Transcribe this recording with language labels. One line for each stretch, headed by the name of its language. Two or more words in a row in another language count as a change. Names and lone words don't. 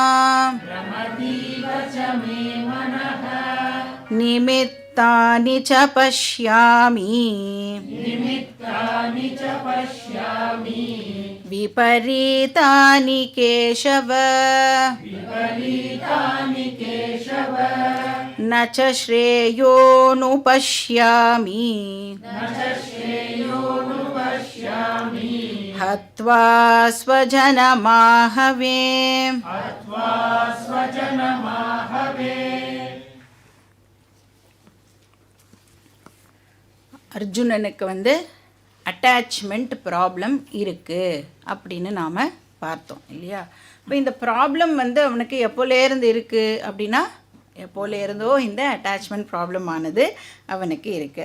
Sanskrit: निमित्तानि च पश्यामि विपरीतानि केशव न च श्रेयोनुपश्यामि हत्वा स्वजनमाहवे।
Tamil: அர்ஜுனனுக்கு
English: attachment problem
Tamil: இருக்குது அப்படின்னு நாம் பார்த்தோம் இல்லையா? இப்போ இந்த ப்ராப்ளம் அவனுக்கு எப்போலேருந்து இருக்குது அப்படின்னா, எப்போலேருந்தோ இந்த
English: attachment problem
Tamil: ஆனது அவனுக்கு இருக்குது.